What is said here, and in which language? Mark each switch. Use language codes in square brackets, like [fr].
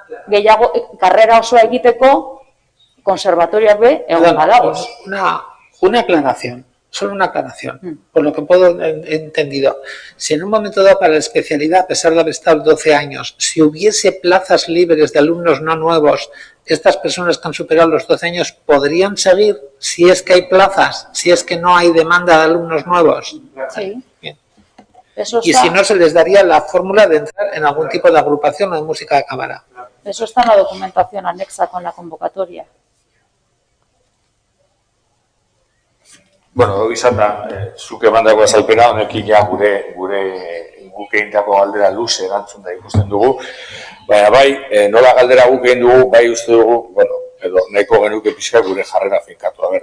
[eu] Gehiago, karrera osoa egiteko, konservatoriak be, egon badagoz. [es] Una aclaración, solo una aclaración, por lo que puedo entendido. Si en un momento dado para la especialidad, a pesar de haber estado 12 años, si hubiese plazas libres de alumnos no nuevos, estas personas que han superado los 12 años podrían seguir si es que hay plazas, si es que no hay demanda de alumnos nuevos. Sí. Bien. Y si no, se les daría la fórmula de entrar en algún tipo de agrupación o de música de cámara. Eso está en la documentación anexa con la convocatoria. [eu] Bueno, izan da, zuk emandako azalpena, honekin ja guk egindako galdera luze erantzun da ikusten dugu. Baina bai, nola galdera guk egin dugu, bai uste dugu, edo nahiko genuke pixka gure jarrera finkatu.